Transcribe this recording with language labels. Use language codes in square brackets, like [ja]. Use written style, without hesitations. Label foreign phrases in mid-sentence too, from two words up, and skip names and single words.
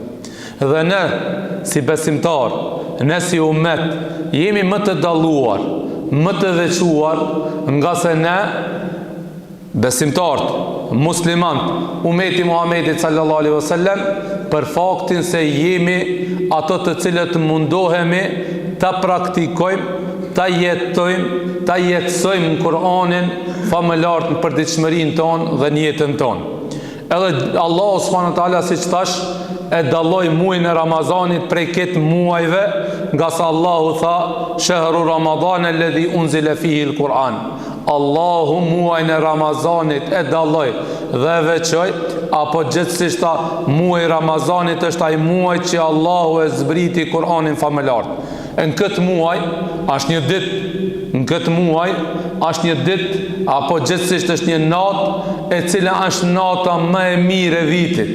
[sq] Dhe ne, si besimtar, ne si ummet, jemi më të dalluar, më të veçuar, nga se ne, besimtarët, muslimant, ummeti Muhammedit [ar] صلى الله عليه وسلم, [sq] për faktin se jemi ato të cilët mundohemi ta praktikojmë, ta jetojmë, ta jetësojmë në Kur'anin famëlart në përditshmërinë tonë dhe në jetën tonë. Edhe Allahu [ar] سبحانه وتعالى, [sq] siç thash, e dalloi muajin e Ramazanit prej këtë muajve, nga sa Allahu tha [ar] شهر رمضان الذي أنزل فيه القرآن. [sq] Allahu muajin e Ramazanit e dalloi dhe e veçoi, apo gjithsesi tha muaji i Ramazanit është ai muaj që Allahu e zbriti Kur'anin famëlart. Në këtë muaj është një ditë, në këtë muaj është një ditë, apo gjithsesi është një natë e cila është nata më e mirë e vitit.